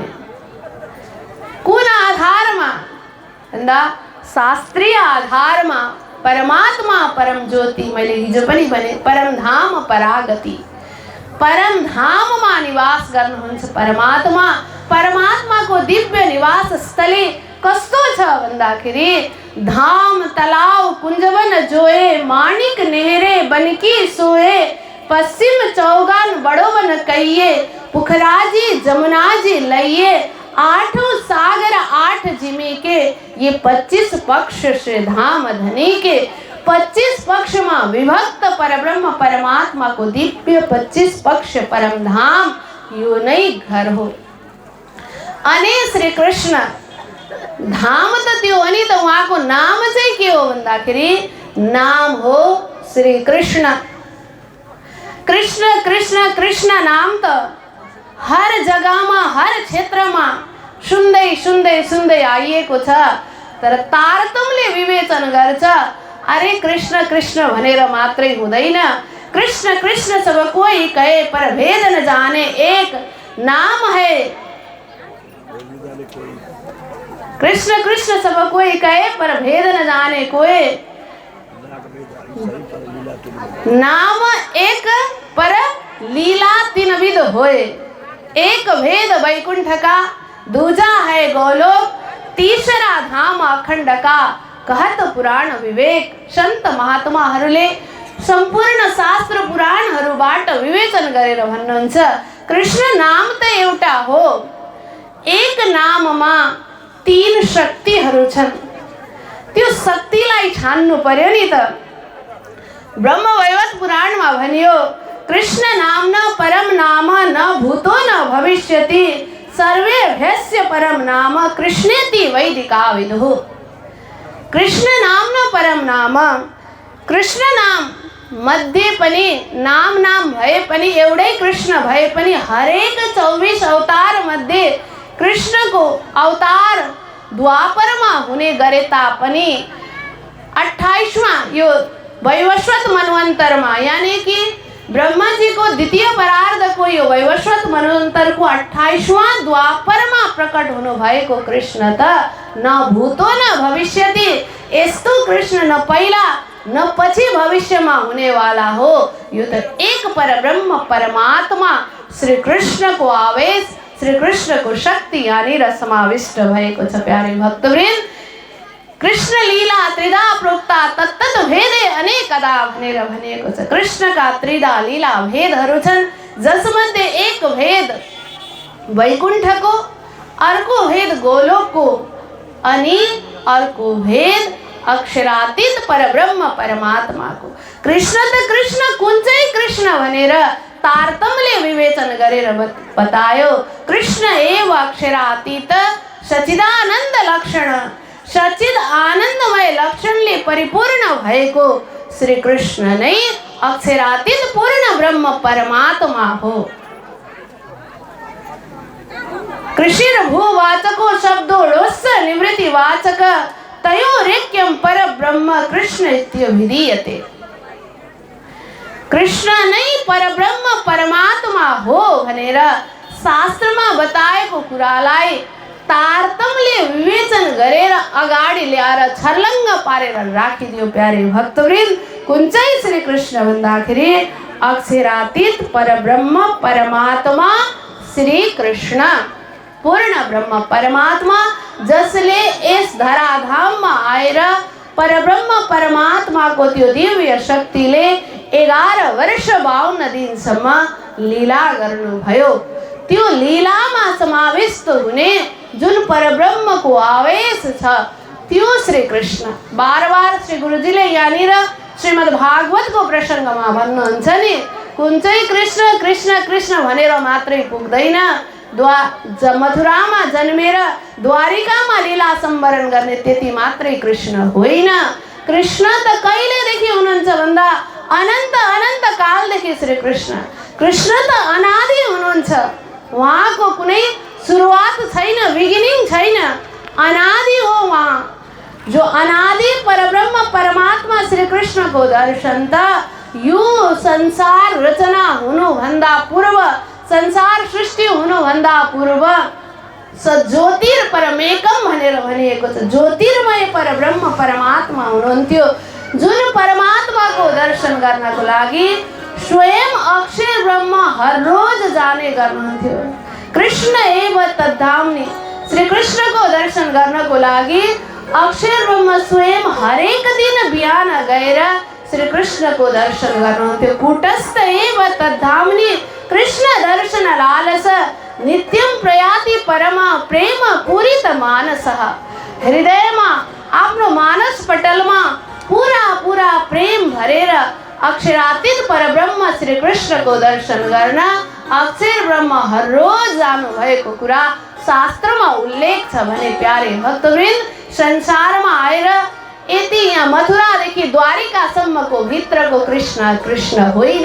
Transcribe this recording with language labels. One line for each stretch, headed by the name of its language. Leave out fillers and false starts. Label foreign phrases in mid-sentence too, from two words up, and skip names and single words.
Nepali: कुन आधारमा भन्दा शास्त्रीय आधारमा परमात्मा परम ज्योति, मैले हिजो पनि भने परम धाम परागति, परम धाममा निवास गर्नुहुन्छ परमात्मा। परमात्माको दिव्य निवास स्थली कस्तो छ भन्दाखेरि
Hindi: धाम तलाव कुञ्जवन जोए, माणिक नेहरे बनकी सोए, पश्चिम चौगान बड़ोवन कहिए, पुखराजी जमुनाजी लइए, आठों सागर आठ जिमी के, ये 25 पक्ष श्री धाम धनी के।
Nepali: 25
Hindi: पक्ष में विभक्त
Nepali: परब्रह्म परमात्मा को दिव्य 25 पक्ष परम धाम यो नै घर हो। अनि श्री कृष्ण धाम त त्यो अनि त उहाँको नाम चाहिँ के हो भन्दाखेरि नाम हो श्री कृष्ण। कृष्ण कृष्ण कृष्ण नाम त हर जग्गामा हर क्षेत्रमा सुन्दै सुन्दै सुन्दै आइएको छ। तर तारतम्यले विवेचन गर्छ, अरे कृष्ण कृष्ण भनेर मात्रै हुँदैन।
Hindi: कृष्ण कृष्ण सब कोई कहे पर भेद न जाने एक नाम है। कृष्ण कृष्ण सब कोई कहे पर भेद न जाने कोई, नाम एक पर लीला तीन विध होए। एक भेद वैकुंठ का, दूजा है गोलोक, तीसरा धाम अखंड का, कहत पुराण विवेक।
Nepali: संत महात्माहरूले सम्पूर्ण शास्त्र पुराणहरूबाट विवेचन गरेर भन्नुहुन्छ, कृष्ण नाम त एउटा हो, एक नाममा 3 शक्तिहरू छन्। त्यो शक्तिलाई छान्नु पर्यो नि त। ब्रह्मवैवर्त पुराणमा भनियो,
Sanskrit: कृष्ण नाम्ना परम नाम न भूतो न भविष्यति, सर्वे भ्यस्य परम नाम कृष्णेति वैदिका विदुः। कृष्ण नाम्ना परम नाम,
Nepali: कृष्ण नाम मध्ये पनि नाम भए पनि एउटै कृष्ण भए पनि हरेक 24 अवतार मध्ये कृष्णको अवतार द्वापरमा हुने गरे तापनि 28वां यो वैवस्वत मनवन्तरमा यानी कि ब्रह्मा जी को द्वितीय परार्ध को यो वैवस्वत मनोन्तर को
Hindi: 28वां द्वापर में प्रकट
Nepali: होनो भाई को कृष्ण त
Sanskrit: न भूतो न भविष्यति,
Nepali: यस्तो कृष्ण न पहिला न पछि
Hindi: भविष्य में होने वाला हो।
Nepali: यो तो एक पर ब्रह्म परमात्मा श्री कृष्ण को आवेश, श्री कृष्ण को शक्ति यानी समाविष्ट भएको छ। प्यारे भक्तवृन्द,
Sanskrit: कृष्ण लीला त्रिधा प्रोक्ता तत्तत भेदे अनेकदा
Nepali: भनेर भनिएको छ। कृष्णका त्रिधा लीला भेदहरू छन्, जसमध्ये एक भेद वैकुण्ठको, अर्को भेद गोलोकको अनि अर्को भेद अक्षरातीत परब्रह्म परमात्माको। कृष्ण त कृष्ण कुन चाहिँ कृष्ण भनेर तारतम्यले विवेचन गरेर बतायो।
Sanskrit: कृष्ण एव अक्षरातीत सच्चिदानन्द लक्षण,
Nepali: सच्चिद आनन्दमय लक्षणले परिपूर्ण भएको श्री कृष्ण नै अक्षरातीत पूर्ण ब्रह्म परमात्मा हो।
Sanskrit: कृषिर भूवाचको शब्दो लोस्य निवृत्तिवाचक तयोरेक्यं परब्रह्म कृष्ण इत्यभिधीयते।
Nepali: कृष्ण नै परब्रह्म परमात्मा हो भनेर शास्त्रमा बताएको कुरालाई तारतम्यले विवेचन गरेर अगाडि ल्याएर छर्लङ्ग पारेर राखिदियो। प्यारे भक्तवृन्द, कुन चाहिँ श्री कृष्ण भन्दाखेरि अक्षरातीत परब्रह्म परमात्मा श्री कृष्ण पूर्ण ब्रह्म परमात्मा, जसले यस धराधाममा आएर परब्रह्म परमात्माको त्यो दिव्य शक्तिले 11 वर्ष 52 दिनसम्म लीला गर्नुभयो। त्यो लीलामा समाविष्ट हुने जुन परब्रह्मको आवेश छ त्यो श्री कृष्ण। बार बार श्री गुरुजीले यहाँनिर श्रीमद् भागवतको प्रसङ्गमा भन्नुहुन्छ नि, कुन चाहिँ कृष्ण कृष्ण कृष्ण भनेर मात्रै पुग्दैन। मथुरामा जन्मेर द्वारिकामा लीला सम्वरण गर्ने त्यति मात्रै कृष्ण होइन। कृष्ण त कहिलेदेखि हुनुहुन्छ भन्दा अनन्त अनन्त कालदेखि श्री कृष्ण। कृष्ण त अनादि हुनुहुन्छ, उहाँको कुनै सुरुवात छैन, बिगिनिङ छैन, अनादि हो उहाँ। जो अनादि परब्रह्म परमात्मा श्री कृष्ण को दर्शन त यो संसार रचना हुनुभन्दा पूर्व, संसार सृष्टि हुनुभन्दा पूर्व
Sanskrit: स ज्योतिर परमेकम
Nepali: भनेर भनिएको छ। ज्योतिर्मय परब्रह्म परमात्मा हुनुहुन्थ्यो, जुन परमात्माको दर्शन गर्नको लागि स्वयं अक्षर ब्रह्म हर रोज जाने गर्नुहुन्थ्यो।
Sanskrit: कृष्ण एव तद्धामनि,
Nepali: श्री कृष्ण को दर्शन गर्नको लागि अक्षर ब्रह्म स्वयं हरेक दिन बिहान गएर श्री कृष्ण को दर्शन गर्नुहुन्थ्यो।
Sanskrit: कूटस्थ एव तद्धामनि कृष्ण दर्शन लालस नित्यम प्रयाति परम प्रेम पूरित मानसः।
Nepali: हृदयमा आफ्नो मानस पटलमा पूरा पूरा प्रेम भरेर अक्षरातीत परब्रह्म श्री कृष्ण को दर्शन गर्न अक्षर ब्रह्म हर रोज जानु भएको कुरा शास्त्रमा उल्लेख छ भने प्यारे भक्तवृन्द, संसारमा आएर यति यहाँ मथुरादेखि द्वारिकासम्मको भित्रको कृष्ण कृष्ण होइन।